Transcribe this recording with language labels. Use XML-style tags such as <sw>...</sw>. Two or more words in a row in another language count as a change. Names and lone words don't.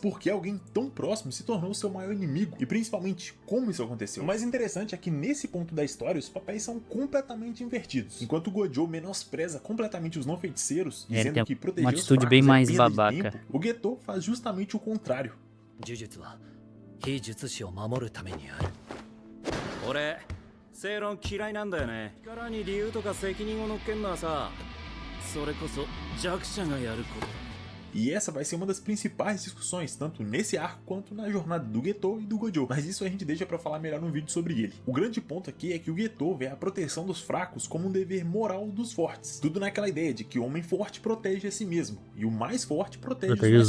<pt>Por que alguém tão próximo se tornou seu maior inimigo? E principalmente, como isso aconteceu? O mais interessante é que nesse ponto da história os papéis são completamente invertidos. Enquanto o Gojo menospreza completamente os não feiticeiros, Ele dizendo tem que proteger uma os atitude fracos bem é mais perda de babaca. tempo, o Geto faz justamente o contrário.</pt> <ja>呪術は非術師を守るためにある。俺正論嫌いなんだよね。力に理由とか責任を乗っけんのはさ、それこそ弱者がやることだ。</ja> <pt>E essa vai ser uma das principais discussões, tanto nesse arco quanto na jornada do Geto e do Gojo, mas isso a gente deixa pra falar melhor no vídeo sobre ele. O grande ponto aqui é que o Geto vê a proteção dos fracos como um dever moral dos fortes. Tudo naquela ideia de que o homem forte protege a si mesmo, e o mais forte protege os mais</pt>